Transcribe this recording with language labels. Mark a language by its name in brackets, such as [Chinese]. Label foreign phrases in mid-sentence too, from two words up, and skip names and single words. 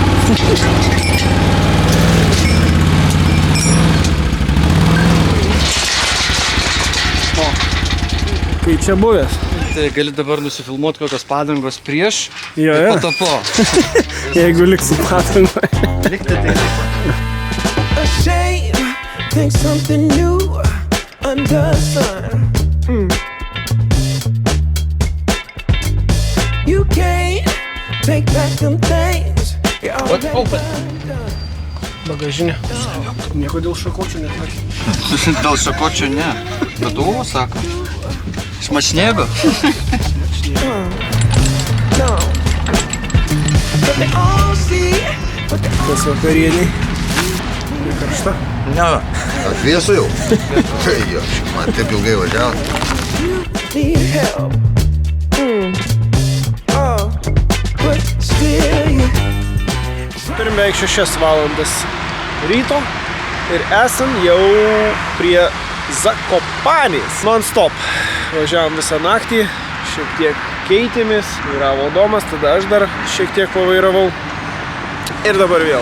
[Lithuanian] Kai čia buvęs. Tai gali dabar nusifilmuoti kokios padangos prieš Jo, ir jo. po to po. Jeigu liksiu padangoje. Likti tai. [English] Ashamed, think something new under the sun. You can't take back them things you already done. [Lithuanian] Bagažinė. Nieko dėl šakočių nesakė. Dėl šakočio ne. Bet o, sako. Šmačnėgo. [English] No, but they all see what they [Lithuanian] Kas vakarieniai. Karšta. Ne. Atvėsu jau? Tai jo, man taip ilgai važiavo. [English] need help. Oh, but still you. [Lithuanian] Turim beveik 6 valandas ryto ir esam jau prie Zakopanės. Non-stop. Važiavom visą naktį, šiek tiek keitėmės, vairavo Domas, tada aš dar šiek tiek pavairavau. Ir dabar vėl.